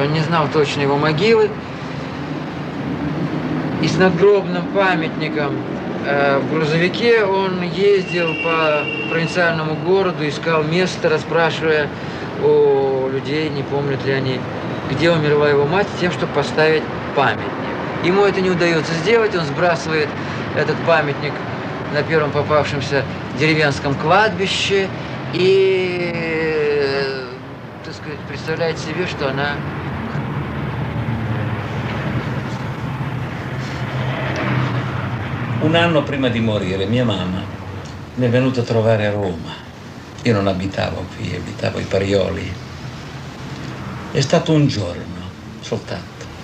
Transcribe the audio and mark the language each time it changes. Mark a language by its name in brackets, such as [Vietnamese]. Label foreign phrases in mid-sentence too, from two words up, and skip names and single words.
[Russian] Он не знал точно его могилы. И с надгробным памятником в грузовике он ездил по провинциальному городу, искал место, расспрашивая у людей, не помнят ли они, где умерла его мать, тем, чтобы поставить памятник. Ему это не удается сделать, он сбрасывает этот памятник на первом попавшемся деревенском кладбище и, так сказать, представляет себе, что она [Italian] Un anno prima di morire mia mamma mi è venuta a trovare a Roma. Io non abitavo qui, abitavo ai Parioli. È stato un giorno soltanto.